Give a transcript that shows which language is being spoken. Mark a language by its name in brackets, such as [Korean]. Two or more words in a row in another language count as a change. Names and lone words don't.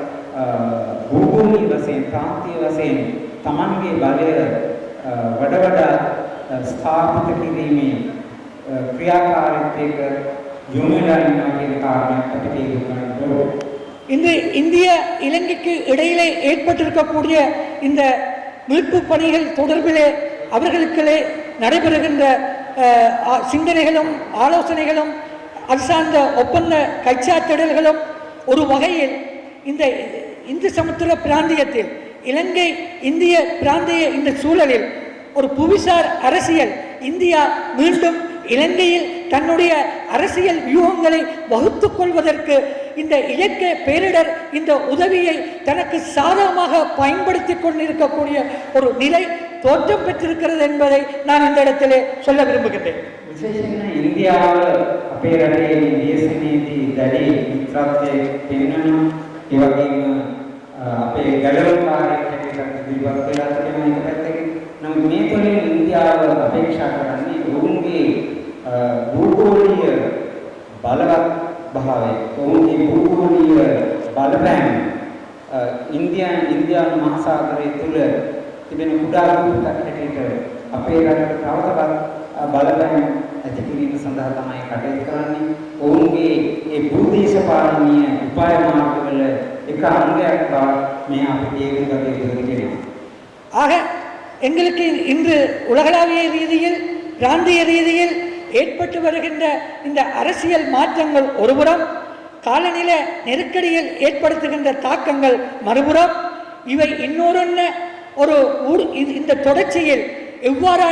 [Sinhala] භූගෝලීය වශයෙන් ප්‍රාන්තීය වශයෙන් Tamanගේ බලය වඩා ස්ථාපිත කිරීමේ ක්‍රියාකාරීත්වයක යොමු වෙලා ඉන්නවා කියන කාරණයක් අපිට තේරුම් ගන්න ඕනේ. [Tamil] இன்று இந்திய இலங்கைக்கு இடையிலே ஏற்பட்டிருக்கக்கூடிய இந்த மீட்பு பணிகள் தொடர்பிலே அவர்களுக்களே நடைபெறுகின்ற சிந்தனைகளும் ஆலோசனைகளும் அது சார்ந்த ஒப்பந்த கைச்சாத்திடல்களும் ஒரு வகையில் இந்த இந்து சமுத்திர பிராந்தியத்தில் இலங்கை இந்திய பிராந்திய இந்த சூழலில் ஒரு புவிசார் அரசியல் இந்தியா மீண்டும் இலங்கையில் தன்னுடைய அரசியல் வியூகங்களை வகுத்துக் கொள்வதற்கு இந்த இயற்கை பேரிடர் இந்த உதவியை தனக்கு சாதகமாக பயன்படுத்தி கொண்டிருக்கக்கூடிய ஒரு நிலை தோற்றம் பெற்றிருக்கிறது என்பதை நான் இந்த இடத்திலே சொல்ல விரும்புகின்றேன். [Sinhala] විශේෂයෙන්ම ඉන්දියාව අපේ රටේ දේශනීයදී දැඩි මිත්‍රත්වයේ පෙන්වනවා. ඒ වගේම අපේ ගැලවුම්කාරයෙක් හැටියට ඉදිරිපත් වෙලා තිබෙන එක පැත්තකින්. නමුත් මේ තුළින් ඉන්දියාව අපේක්ෂා කරන්නේ ඔවුන්ගේ භූගෝලීය බලවත් භාවය, ඔවුන්ගේ භූගෝලීය බලපෑම ඉන්දියානු මහසාගරය තුළ තිබෙන කුඩා රූපයක් හැටියට අපේ රටට තවතවත් බලපෑම ඇති කිරීම සඳහා තමයි කටයුතු කරන්නේ. ඔවුන්ගේ ඒ භූදේශපාලනීය උපාය මාර්ගවල එක අංගයක් බව මේ අපි තේරුම් ගත යුතු වෙනවා. [Tamil] ஆக எங்களுக்கு இன்று உலகளாவிய ரீதியில் பிராந்திய ரீதியில் ஏற்பட்டு வருகின்ற இந்த அரசியல் மாற்றங்கள் ஒருபுறம், காலநில நெருக்கடியில் ஏற்படுத்துகின்ற தாக்கங்கள் மறுபுறம், இவை இன்னொரு ஒரு இந்த தொடர்ச்சியில் எவ்வாறான